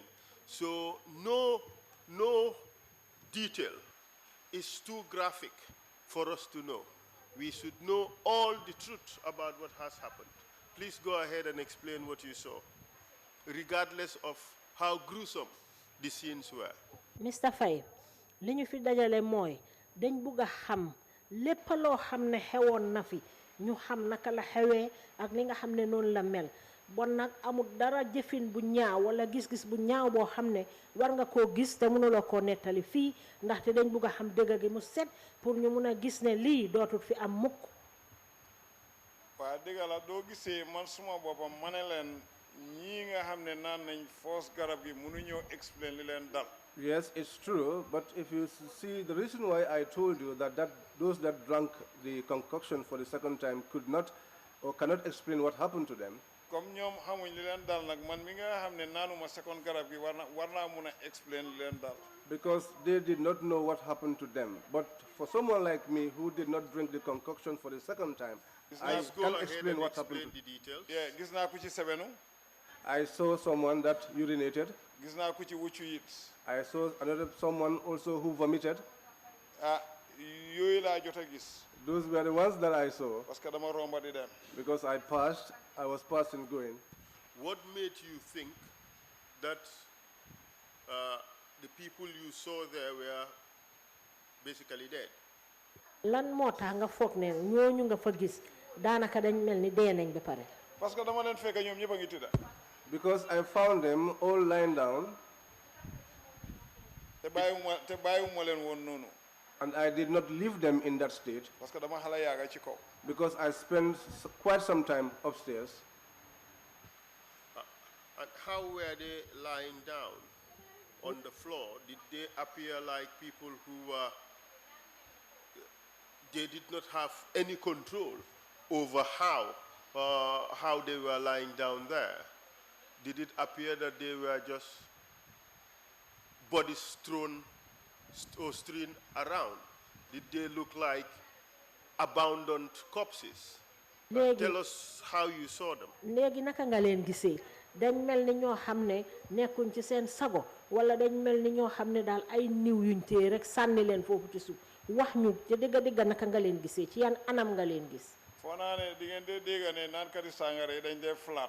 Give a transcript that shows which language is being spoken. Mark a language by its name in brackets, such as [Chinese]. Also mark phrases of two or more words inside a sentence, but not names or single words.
[English] So no detail is too graphic for us to know. We should know all the truth about what has happened. Please go ahead and explain what you saw, regardless of how gruesome the scenes were. Mr. [Wolof] Faye, li ñu fi dajale mooy dañ bugg a xam lépp loo xam ne xewoon na fi ñu xam naka la xewee ak li nga xam ne noonu la mel bon nag amul dara jëfin bu ñaaw wala gis-gis bu ñaaw boo xam ne war nga koo gis te mënuloo koo nettali fii ndaxte dañ bugg a xam dëgg gi mu set pour ñu mun a gis ne lii dootul fi am mukk. waa dëgg la doo gisee man suma boppam ma ne leen ñii nga xam ne naan nañ foos garab gi mënuñoo explain li leen dal. [English] Yes, it's true, but if you see the reason why I told you that those that drank the concoction for the second time could not or cannot explain what happened to them. [Wolof] comme ñoom xamuñ li leen dal nag man mi nga xam ne naanuma second garab gi war naa mun a explain li leen dal. [English] Because they did not know what happened to them. But for someone like me who did not drink the concoction for the second time, I can explain what happened to them. The details. Yeah, [Wolof] gis naa ku ci sebenu. [English] I saw someone that urinated. [Wolof] gis naa ku ci wuccu it. [English] I saw someone also who vomited. [Wolof] Yooyu laa jot a gis. [English] Those were the ones that I saw. [French] parce que [Wolof] dama romba di dem. [English] Because I was passing going. What made you think that the people you saw there were basically dead? [Wolof] lan moo tax nga foog ne ñooñu nga fa gis daanaka dañ mel ni dee nañ ba pare. [French] parce que [Wolof] dama leen fekk ñoom ñëpp a ngi tëdda. [English] Because I found them all lying down. [Wolof] te bàyyiwuma leen woon noonu. [English] And I did not leave them in that state. [French] parce que [Wolof] dama xala yaaga ci kaw. [English] Because I spent quite some time upstairs. And how were they lying down on the floor? Did they appear like people who they did not have any control over how they were lying down there? Did it appear that they were just bodies strewn around? Did they look like abandoned corpses? Tell us how you saw them. [Wolof] léegi naka nga leen gisee dañ mel ni ñoo xam ne nekkuñ ci seen sago wala dañ mel ni ñoo xam ne daal ay niw yuñ téye rek sànni leen foofu ci suuf wax ñu ca digga naka nga leen gisee ci yan anam nga leen gis. foo naa ne di ngeen dee dégg ne naan kati sàngara yi dañ dee flat.